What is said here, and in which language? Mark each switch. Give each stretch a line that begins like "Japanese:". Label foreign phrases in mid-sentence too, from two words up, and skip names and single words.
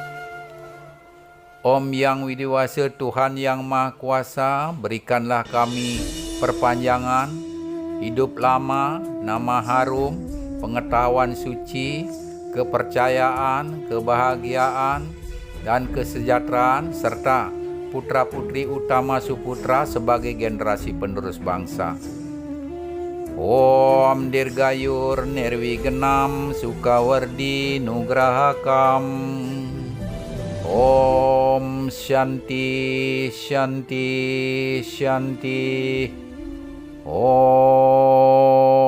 Indonesian: Om yang widiwasa, Tuhan yang maha kuasa, berikanlah kami perpanjangan, hidup lama, nama harum, pengetahuan suci, kepercayaan, kebahagiaan, dan kesejahteraan, serta putra-putri utama Suputra sebagai generasi penerus bangsa.
Sanskrit: Om Dirgayur Nirwigenam Sukawardi Nugrahakam. Om Shanti Shanti Shanti. Om